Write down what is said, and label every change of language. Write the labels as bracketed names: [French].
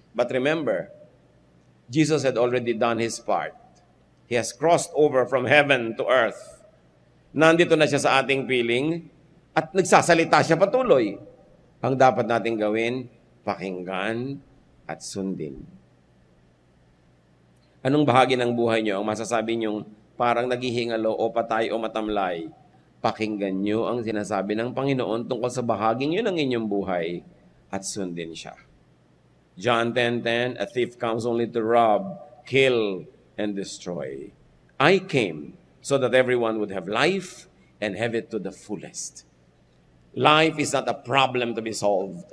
[English] But remember, Jesus had already done His part. He has crossed over from heaven to earth. [Filipino] Nandito na siya sa ating piling at nagsasalita siya patuloy. Ang dapat nating gawin, pakinggan at sundin. Anong bahagi ng buhay niyo ang masasabi niyong parang naghihingalo o patay o matamlay? Pakinggan niyo ang sinasabi ng Panginoon tungkol sa bahaging yun ng inyong buhay at sundin siya. [English] John 10:10, a thief comes only to rob, kill, and destroy. I came so that everyone would have life and have it to the fullest. Life is not a problem to be solved.